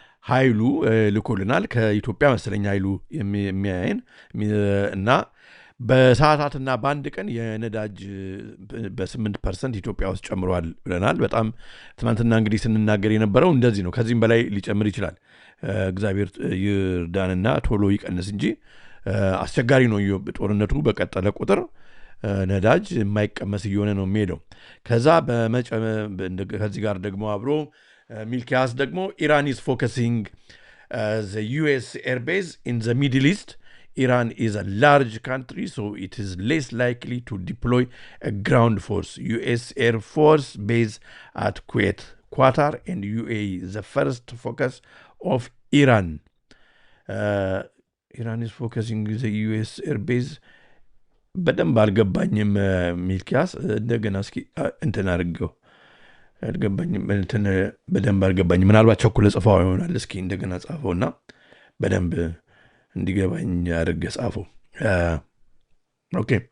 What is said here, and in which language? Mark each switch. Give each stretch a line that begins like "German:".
Amharic: ኃይሉ ልኮልናል። ከኢትዮጵያ መሰለኝ ኃይሉ የሚያየን እና በሰዓታትና በአንድ ቀን የነዳጅ በ8% ኢትዮጵያ ውስጥ ጨምሯል ብለናል። በጣም ትናንትና እንግዲህ ስንናገር የነበረው እንደዚህ ነው። ከዚህም በላይ ሊጨምር ይችላል። እግዚአብሔር ይርዳንና ቶሎ ይቀንስ እንጂ አስቸጋሪ ነው። ጦርነቱ በቀጠለ ቁጥር ነዳጅ የማይቀመስ እየሆነ ነው የሚሄደው። ከዚህ ጋር ደግሞ አብሮ ሚልኪያስ ደግሞ
English: ኢራን ኢዝ ፎከሲንግ ዘ ዩኤስ ኤርቤዝ ኢን ዘ ሚድል ኢስት. Iran is a large country, so it is less likely to deploy a ground force. U.S. Air Force base at Kuwait, Qatar, and UAE is the first focus of Iran. Iran is focusing the U.S. Air base.
Amharic: በደንብ አልገባኝም ሚልኪያስ፣ እንደገና እስኪ እንትን አድርገው አልገባኝም። በደንብ አልገባኝም። ምናልባት ቸኩለ ጽፋው ይሆናል። እስኪ እንደገና ጻፈውና በደንብ እንዲገባኝ አድርገህ ጻፈው። ኦኬ።